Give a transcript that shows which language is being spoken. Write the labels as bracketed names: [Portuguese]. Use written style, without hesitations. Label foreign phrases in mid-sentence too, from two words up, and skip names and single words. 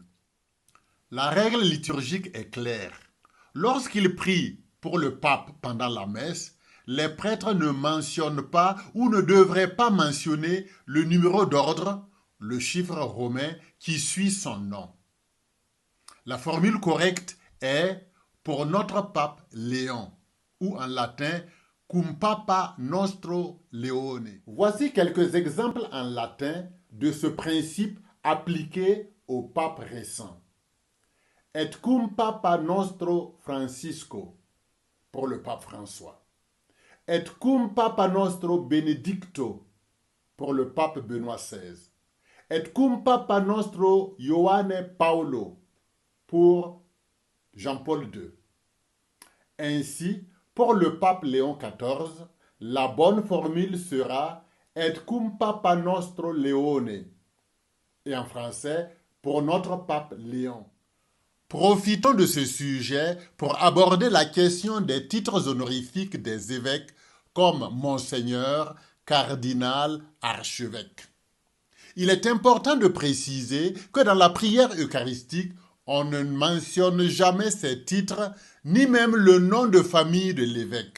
[French] La règle liturgique est claire. Lorsqu'il prie pour le pape pendant la messe, les prêtres ne mentionnent pas ou ne devraient pas mentionner le numéro d'ordre, le chiffre romain qui suit son nom. La formule correcte est pour notre pape Léon, ou en latin [Latin] cum papa nostro Leone. [French] Voici quelques exemples en latin de ce principe appliqué au pape récent. [Latin] Et cum papa nostro Francisco, [French] pour le pape François. [Latin] Et cum papa nostro Benedicto, [French] pour le pape Benoît XVI. [Latin] Et cum papa nostro Ioanne Paolo, pour Jean-Paul II. [French] Ainsi, pour le pape Léon XIV, la bonne formule sera [Latin] Et cum papa nostro Leone. [French] Et en français, pour notre pape Léon. Profitons de ce sujet pour aborder la question des titres honorifiques des évêques comme Monseigneur, Cardinal, Archevêque. Il est important de préciser que dans la prière eucharistique, on ne mentionne jamais ces titres, ni même le nom de famille de l'évêque.